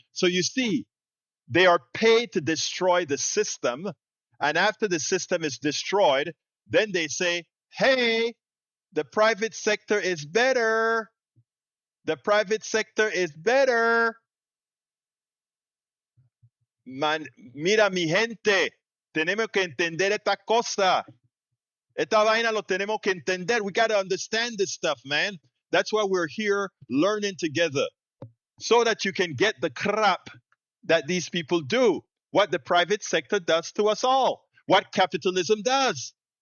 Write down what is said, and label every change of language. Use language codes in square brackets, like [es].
[en] So you see, they are paid to destroy the system, and after the system is destroyed, then they say, hey, the private sector is better. The private sector is better. [es] Mira, mi gente, tenemos que entender esta cosa. Esta vaina lo tenemos que entender. [en] We got to understand this stuff, man. That's why we're here learning together, so that you can get the crap that these people do, what the private sector does to us all, what capitalism does.